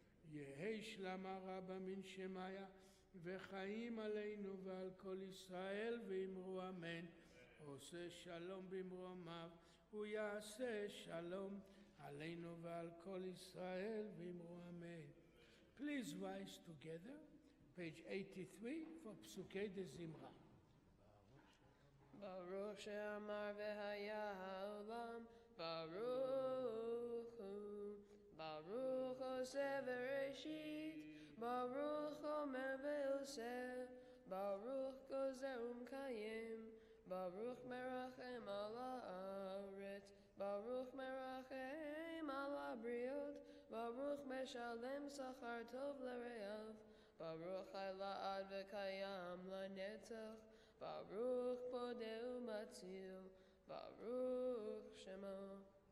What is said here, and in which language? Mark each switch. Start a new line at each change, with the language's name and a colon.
Hebrew: יהי שלמה רבה מן שמיה, וחיים עלינו ועל כל ישראל ואמרו אמן. עושה שלום במרומיו, הוא יעשה שלום עלינו ועל כל ישראל ואמרו אמן.
English: Please rise together, page 83 for פסוקי דזמרה.
Hebrew: ברוך שאמר והיה העולם, ברוך הוא. ברוך עושה בראשית, ברוך אומר ועושה, ברוך גוזר ומקיים, ברוך מרחם על הארץ, ברוך מרחם על הבריות, ברוך משלם שכר טוב לרעב, ברוך חי לעד וקיים לנצח, ברוך פודה ומציל, ברוך שמו.